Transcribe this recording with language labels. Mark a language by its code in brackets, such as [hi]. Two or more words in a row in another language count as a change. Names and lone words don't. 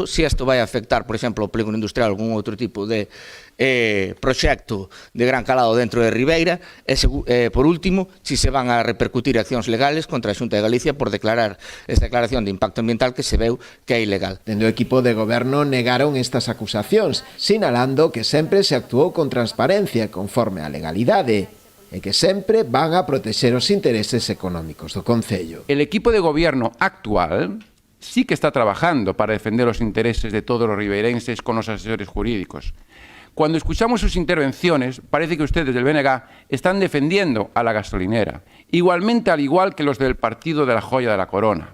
[gl] Se isto vai a afectar, por exemplo, o polígono industrial ou algún outro tipo de proxecto de gran calado dentro de Ribeira, e por último, se van a repercutir accións legales contra a Xunta de Galicia por declarar esta declaración de impacto ambiental que se veu que é ilegal. Dende o equipo de goberno negaron estas acusacións, sinalando que sempre se actuou con transparencia conforme á legalidade e que sempre van a protexer os intereses económicos do concello. [es] El equipo de gobierno actual sí que está trabajando para defender los intereses de todos los ribeirenses con los asesores jurídicos. Cuando escuchamos sus intervenciones, parece que ustedes del BNG están defendiendo a la gasolinera, igualmente al igual que los del partido de la joya de la corona.